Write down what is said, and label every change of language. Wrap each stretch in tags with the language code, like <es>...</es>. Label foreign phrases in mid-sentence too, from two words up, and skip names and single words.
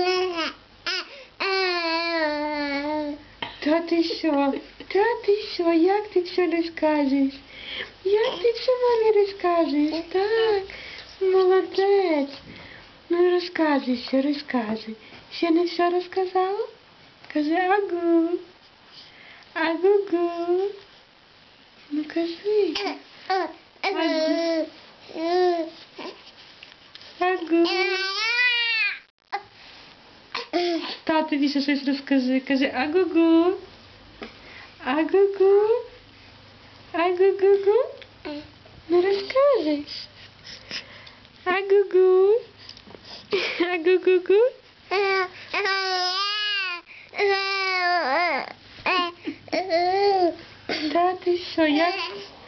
<uk>Та ти що? Та ти що? Як ти все розкажеш? Як ти все мамі розкажеш? Так, молодець. Ну розказуй ще, розказуй. Ще не все розказала? Кажи агу. Агу-гу. Ну кажи. Агу. Агу. Татові ще щось розкажи. Кажи агу-гу. Агу-гу. Агу-гу-гу. Ну розкажи. Агу-гу. Агу-гу-гу. Та ти що, як?</uk>